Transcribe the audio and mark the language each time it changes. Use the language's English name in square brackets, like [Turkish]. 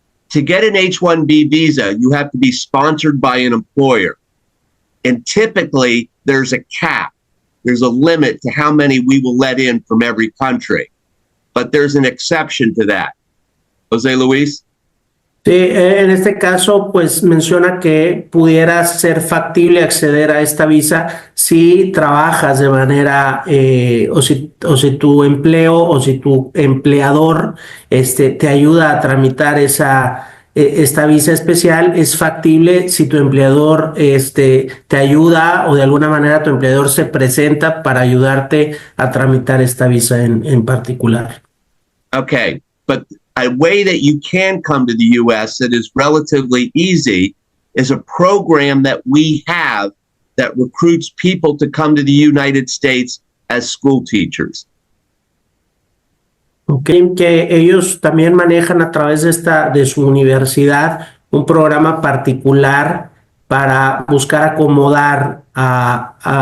[English] To get an H-1B visa, you have to be sponsored by an employer. And typically, there's a cap. There's a limit to how many we will let in from every country. But there's an exception to that. Jose Luis? [Spanish] Sí, en este caso, pues menciona que pudiera ser factible acceder a esta visa si trabajas de manera, o si tu empleo o si tu empleador te ayuda a tramitar esta visa especial. Es factible si tu empleador te ayuda o de alguna manera tu empleador se presenta para ayudarte a tramitar esta visa en particular. [English] Okay, but a way that you can come to the U.S. that is relatively easy is a program that we have that recruits people to come to the United States as school teachers. [Spanish] Okay, que ellos también manejan a través de su universidad un programa particular para buscar acomodar a